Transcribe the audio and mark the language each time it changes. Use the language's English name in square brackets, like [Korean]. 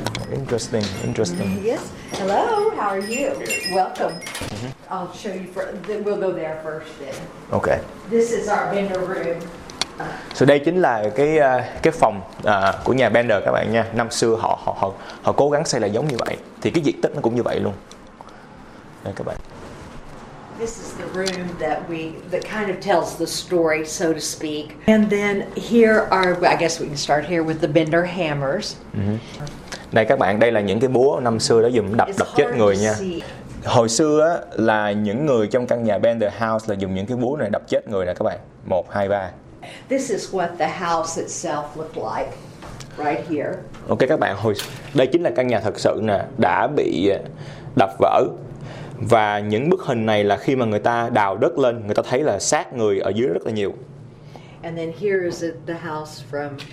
[English] Interesting, interesting. Yes. Hello, how are you? Good. Welcome. Mm-hmm. I'll show you, we'll go there first then. Okay. This is our Bender room. [Vietnamese] So đây chính là cái phòng của nhà Bender các bạn nha. Năm xưa họ cố gắng xây là giống như vậy. Thì cái diện tích nó cũng như vậy luôn. Đây các bạn. [English] This is the room that we that kind of tells the story, so to speak. And then here are, I guess we can start here with the Bender hammers. [Vietnamese] Đây các bạn, đây là những cái búa năm xưa đã dùng đập chết người nha. Hồi xưa á, là những người trong căn nhà Bender House là dùng những cái búa này đập chết người nè các bạn. [English] 1, 2, 3. This is what the house itself looked like right here. [Vietnamese] Ok các bạn, đây chính là căn nhà thật sự nè, đã bị đập vỡ. Và những bức hình này là khi mà người ta đào đất lên, người ta thấy là xác người ở dưới rất là nhiều. [English] And then here is the house from...